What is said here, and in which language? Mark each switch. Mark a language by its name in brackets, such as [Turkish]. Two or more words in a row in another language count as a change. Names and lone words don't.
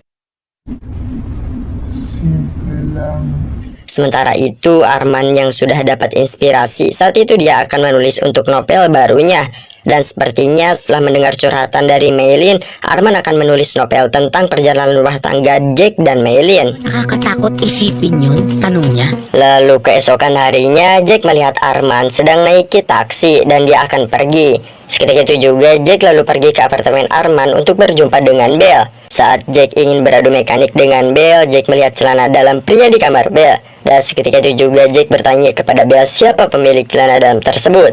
[Indonesian] Sementara itu Arman yang sudah dapat inspirasi saat itu dia akan menulis untuk novel barunya. Dan sepertinya setelah mendengar curhatan dari Maylin, Arman akan menulis novel tentang perjalanan rumah tangga Jack dan Maylin. [Filipino] Nakakatakot isipin yun, tanongnya. [Indonesian] Lalu keesokan harinya Jack melihat Arman sedang naiki taksi dan dia akan pergi. Seketika itu juga Jack lalu pergi ke apartemen Arman untuk berjumpa dengan Belle. Saat Jack ingin beradu mekanik dengan Belle, Jack melihat celana dalam pria di kamar Belle. Dan seketika itu juga Jack bertanya kepada Belle siapa pemilik celana dalam tersebut.